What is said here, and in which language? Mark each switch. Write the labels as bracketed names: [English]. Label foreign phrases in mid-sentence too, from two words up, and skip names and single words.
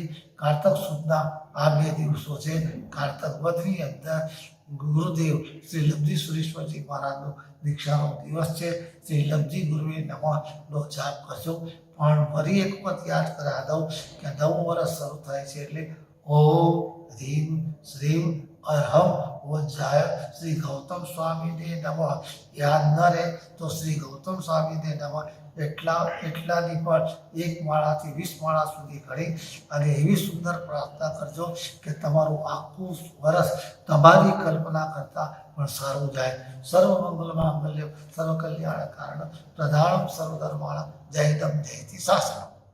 [Gujarati] કારતક સુદના આ 2 દિવસો છે। કારતક વધની અંદર ગુરુદેવ શ્રી લબ્ધિ સુરેશ્વરજી મહારાજનો દીક્ષાનો દિવસ છે। શ્રી લબ્ધિ ગુરુએ નમઃનો જાપ કરજો। પણ ફરી એક વખત યાદ કરાવી દઉં કે 9 વર્ષ શરૂ થાય છે એટલે [Sanskrit] ઓમ ह्रीं श्रीं अरहम वज्राय श्री गौतम स्वामी ने नमः। [Gujarati] યાદ ન રહે તો [Sanskrit] श्री गौतम स्वामी ने नमः [Gujarati] એટલાની પણ 1 માળાથી 20 માળા સુધી ઘડી અને એવી સુંદર પ્રાર્થના કરજો કે તમારું આખું વર્ષ તમારી કલ્પના કરતાં પણ સારું જાય। [Sanskrit] सर्व मंगल मांगल्य सर्व कल्याण कारण प्रधानम सर्वधर्माणम जय दम जयति शासनम।